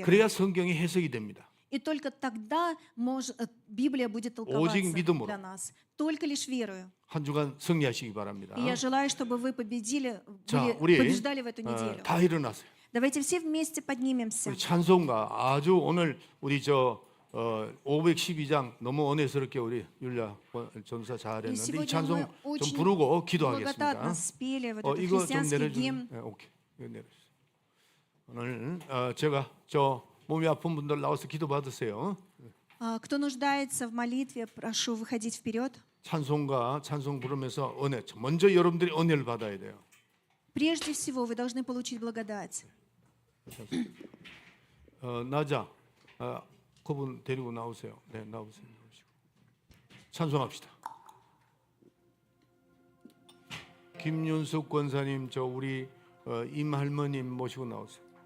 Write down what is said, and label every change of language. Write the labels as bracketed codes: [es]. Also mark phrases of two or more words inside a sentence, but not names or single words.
[ko] 그래야 성경이 해석이 됩니다. [ru] И только тогда Библия будет [ko] 오직 [ru] толковаться [ko] 믿음으로. [ru] для нас. Только лишь верою. [ko] 한 주간 승리하시기 바랍니다. [ru] И я желаю, чтобы вы победили, [ko] 자, 우리 [ru] побеждали в эту неделю. [ko] 다 일어나세요. [ru] Давайте все вместе поднимемся. [ko] 우리 찬송가 아주 오늘 우리 512장 너무 은혜스럽게 우리 율야 전사 [ru] И [ko] 잘했는데 이 [ru] сегодня [ko] 찬송 [ru] мы [ko] 좀 [ru] очень [ko] 부르고 [ru] благодатно [ko] 기도하겠습니다. [ru] спели вот этот [ko] 이거 좀 [ru] христианский [ko] 내려주세요. [ru] гимн. [ko] 네, 오케이. 이거 내려주세요. 오늘 제가 몸이 아픈 분들 나와서 기도 받으세요. [ru] Кто нуждается в молитве, прошу выходить вперед. [ko] 찬송가 찬송 부르면서 은혜 먼저 여러분들이 은혜를 받아야 돼요. [ru] Прежде всего, вы должны получить благодать. [ko] 나자 그분 데리고 나오세요. 네, 나오세요. 찬송합시다. 김윤숙 권사님, 우리 임할머님 모시고 나오세요.